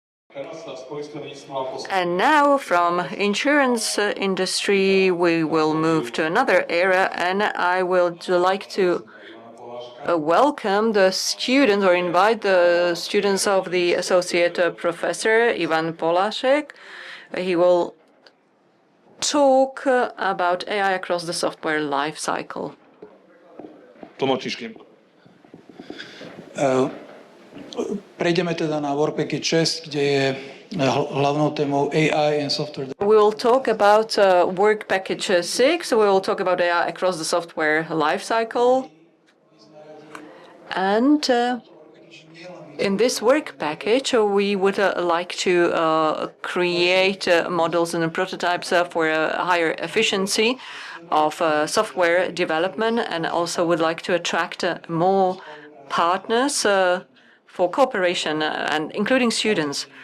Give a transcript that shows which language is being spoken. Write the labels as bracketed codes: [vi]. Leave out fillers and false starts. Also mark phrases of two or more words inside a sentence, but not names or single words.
[en] And now from insurance industry, we will move to another area, and I would like to welcome the students or invite the students of the associate professor, Ivan Polášek. He will talk about AI across the software life cycle. [sk] Prejdeme teda na Work Package 6, kde je hlavnou témou [en] AI and software. We will talk about Work Package 6. We will talk about AI across the software life cycle. And in this work package, we would like to create models and prototypes for a higher efficiency of software development, and also would like to attract more partners for cooperation, and including students.